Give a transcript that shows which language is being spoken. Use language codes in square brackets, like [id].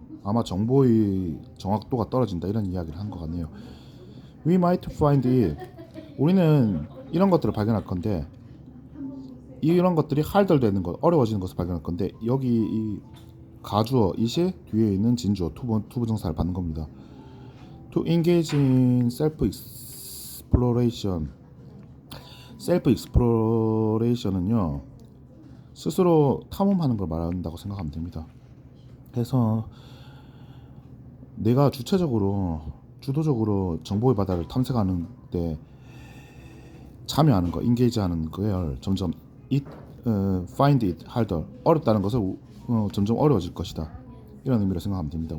[ko] 아마 정보의 정확도가 떨어진다 이런 이야기를 한 것 같네요. [en] We might find it. [ko] 우리는 이런 것들을 발견할 건데 이런 것들이 할덜되는 것, 어려워지는 것을 발견할 건데 여기 이 가주어 it이 뒤에 있는 진주어 투부정사를 받는 겁니다. [en] To engage in self-exploration. [ko] self-exploration은요 스스로 탐험하는 걸 말한다고 생각하면 됩니다. 그래서 내가 주도적으로 정보의 바다를 탐색하는 때 참여하는 거, engage하는 걸 점점 [en] find it harder, [ko] 어렵다는 것을 점점 어려워질 것이다. 이런 의미로 생각하면 됩니다.